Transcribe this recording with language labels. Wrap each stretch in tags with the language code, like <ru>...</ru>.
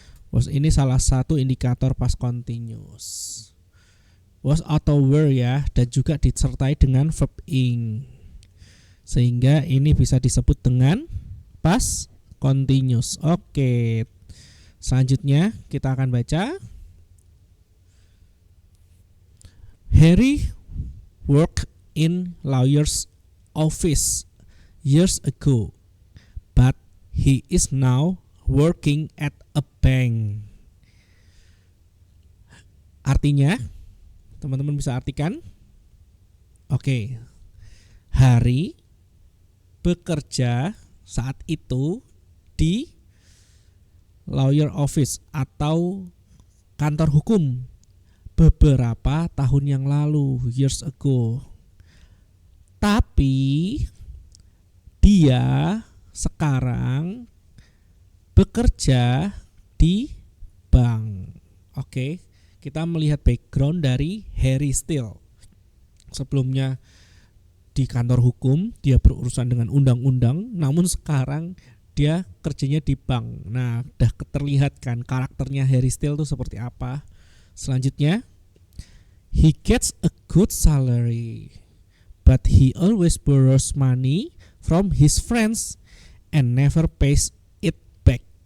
<id>Was ini salah satu indikator past continuous. Was atau were ya, dan juga disertai dengan verb ing, sehingga ini bisa disebut dengan past continuous. Oke, selanjutnya kita akan baca.</id> <en>Harry worked in lawyer's office years ago, but he is now working at a bank.</en> <id>Artinya, teman-teman bisa artikan. Oke. Hari bekerja saat itu di lawyer office atau kantor hukum beberapa tahun yang lalu,</id> <en>years ago.</en> <id>Tapi dia sekarang bekerja di bank. Oke. Kita melihat background dari Harry Steele. Sebelumnya di kantor hukum, dia berurusan dengan undang-undang, namun sekarang dia kerjanya di bank. Nah, udah terlihat kan karakternya Harry Steele itu seperti apa. Selanjutnya,</id> <en>he gets a good salary, but he always borrows money from his friends and never pays it back.</en>